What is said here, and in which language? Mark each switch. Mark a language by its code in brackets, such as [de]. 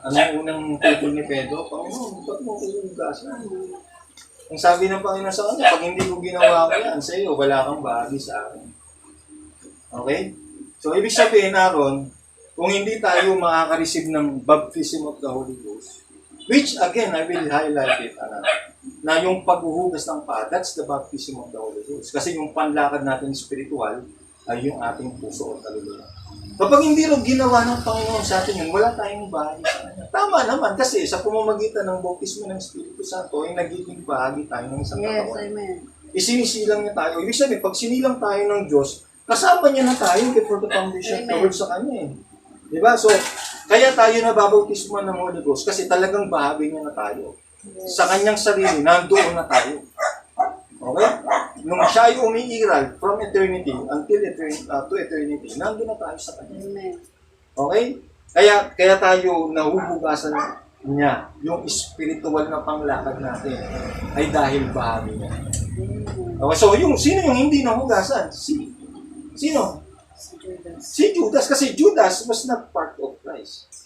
[tl] Ano yung unang tutol ni Pedro? Panginoon, ba't mo ko yung gasan? Ang sabi ng Panginoon sa kanya, pag hindi ko ginawa ko yan sa iyo, wala kang bahagi sa akin. [en] Okay? So, [tl] ibig sabihin, Aaron, kung hindi tayo makaka-receive ng [en] baptism of the Holy Ghost, which again, I will highlight it, [tl] na yung paghuhugas ng paa, [en] that's the baptism of the Holy Ghost. [tl] Kasi yung panlakad natin spiritual ay yung ating puso o kaluluwa. Kapag hindi rin ginawa ng Panginoon sa atin yun, wala tayong bahagi sa kanya. Tama naman, kasi sa pamamagitan ng baptismo ng Espiritu Santo, ay nagiging bahagi tayo ng isang katawan. [en] Yes, amen. [tl] Isinisilang niya tayo. Ibig sabihin, pag sinilang tayo ng Diyos, kasama niya na tayo [en] before the foundation of the world [tl] sa Kanya Diba? So, kaya tayo nababautismo ng Holy Ghost kasi talagang bahagi niya na tayo. Sa Kanyang sarili, nandoon na tayo. Okay? Nung siya ay umiiral [en] from eternity until to eternity, [tl] nandoon na tayo sa Kanya. Okay? Kaya tayo nahuhugasan niya, yung spiritual na panglakad natin ay dahil bahagi niya. Okay, so sino yung hindi nahugasan? Sino? Si Judas, kasi [en] Judas was not part of Christ.